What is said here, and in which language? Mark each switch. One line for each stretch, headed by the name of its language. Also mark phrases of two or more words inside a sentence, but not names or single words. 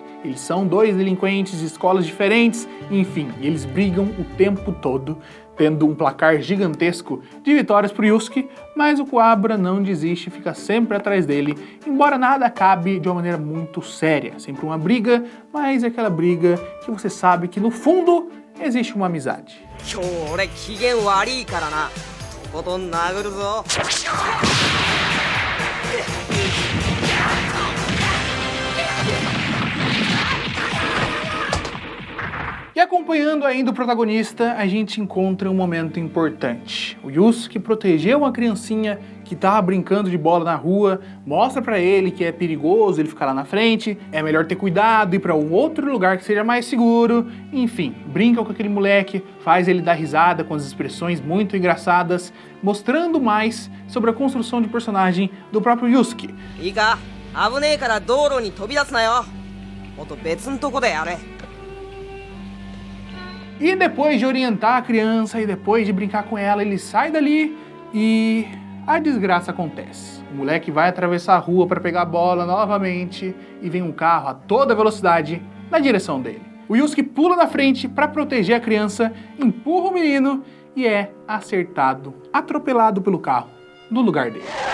Portuguese: Eles são dois delinquentes de escolas diferentes, enfim, eles brigam o tempo todo, tendo um placar gigantesco de vitórias pro Yusuke, mas o Kuwabara não desiste, fica sempre atrás dele, embora nada acabe de uma maneira muito séria. Sempre uma briga, mas é aquela briga que você sabe que no fundo existe uma amizade.
Japanese: 今日俺機嫌悪いからなとことん殴るぞ
Portuguese: E acompanhando ainda o protagonista, a gente encontra um momento importante. O Yusuke protegeu uma criancinha que tava brincando de bola na rua, mostra pra ele que é perigoso ele ficar lá na frente, é melhor ter cuidado, ir pra um outro lugar que seja mais seguro, enfim, brinca com aquele moleque, faz ele dar risada com as expressões muito engraçadas, mostrando mais sobre a construção de personagem do próprio Yusuke.
Japanese: いいか危ねえから道路に飛び出すなよもっと別のとこでやれ
Portuguese: E depois de orientar a criança e depois de brincar com ela, ele sai dali e a desgraça acontece. O moleque vai atravessar a rua para pegar a bola novamente e vem um carro a toda velocidade na direção dele. O Yusuke pula na frente para proteger a criança, empurra o menino e é acertado, atropelado pelo carro no lugar dele.